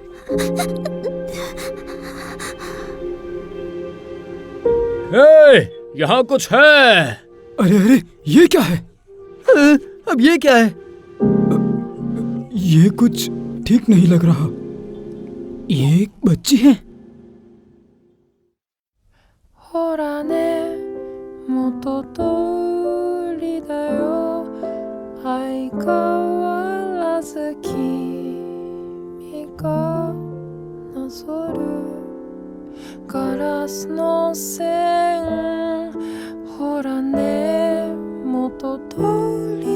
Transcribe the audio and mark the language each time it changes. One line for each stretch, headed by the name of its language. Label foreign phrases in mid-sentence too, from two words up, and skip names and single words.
Hindi: यहाँ कुछ है। अरे अरे, ये क्या है? अब ये क्या है? ये कुछ ठीक नहीं लग रहा। ये एक बच्ची है।
Japanese: ほらね元通りだよ相変わらず君がなぞるガラスの線ほらね元通